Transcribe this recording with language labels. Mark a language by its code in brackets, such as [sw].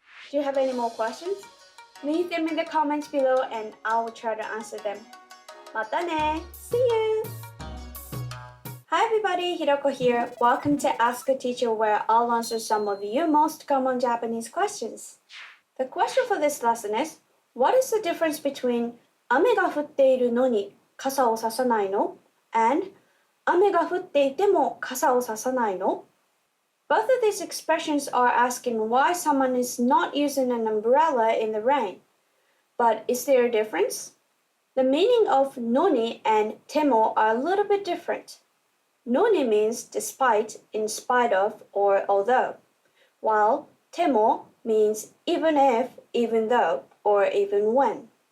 [en] Do you have any more questions? Leave them in the comments below and I will try to answer them. [ja] Mata ne! [en] See you! Hi everybody, Hiroko here. Welcome to Ask a Teacher, where I'll answer some of your most common Japanese questions. The question for this lesson is, what is the difference between [ja] 雨が降っているのに傘をささないの [en] and [ja] 雨が降っていても傘をささないの? [en] Both of these expressions are asking why someone is not using an umbrella in the rain. But is there a difference? The meaning of noni and temo are a little bit different. Noni means despite, in spite of, or although, while temo means even if, even though, or even when.